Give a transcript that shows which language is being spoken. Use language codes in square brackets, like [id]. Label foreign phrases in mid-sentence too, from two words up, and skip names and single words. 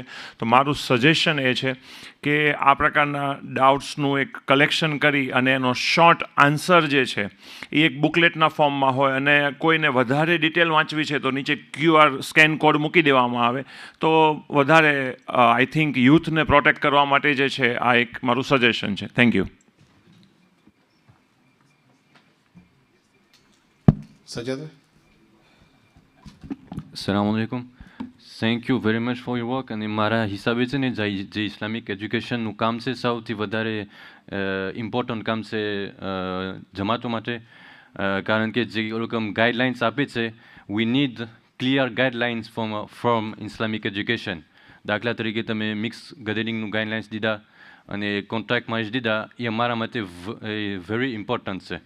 [gu] તો મારું સજેશન એ છે કે આ પ્રકારના ડાઉટ્સનું એક કલેક્શન કરી અને એનો [en] short answer [gu] જે છે એ એક બુકલેટના ફોર્મમાં હોય અને કોઈને વધારે ડિટેલ વાંચવી છે તો નીચે [en] QR scan code [gu] મૂકી દેવામાં આવે તો વધારે [en] I think [gu] યુથને પ્રોટેક્ટ કરવા માટે જે છે આ એક મારું સજેશન છે. [en] Thank you. Sajjad. [ar] Assalamu alaikum. [en] Thank you very much for your work. [gu] અને મારા હિસાબે છે ને જે ઇસ્લામિક એજ્યુકેશનનું કામ છે સૌથી વધારે ઇમ્પોર્ટન્ટ કામ છે જમાતો માટે કારણ કે જે લોકો ગાઈડલાઇન્સ આપે છે [en] we need clear guidelines from Islamic education. [gu] દાખલા તરીકે તમે મિક્સ ગેધરિંગનું ગાઈડલાઇન્સ દીધા અને [en] contract marriage [gu] દીધા એ અમારા માટે [en] very important [gu] છે.